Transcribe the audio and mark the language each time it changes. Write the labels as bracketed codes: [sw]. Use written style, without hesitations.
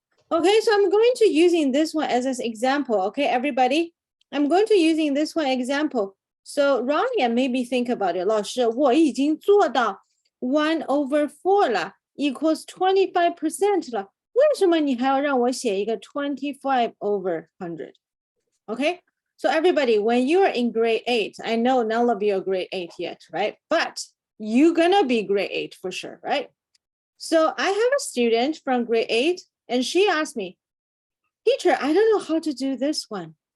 [en] Okay, so I'm going to using this one as an example. Okay, everybody, I'm going to using this one example. So Ryan, maybe think about it. [zh] 老师，我已经做到 [en] 1 over 4 [zh] 了 [en] equals [zh] 25% 了。为什么你还要让我写一个 [en] 25 over 100? Okay, so everybody, when you are in grade 8, I know none of you are grade 8 yet, right? But you're gonna be grade 8 for sure, right? So I have a student from grade 8 and she asked me, teacher, I don't know how to do this one.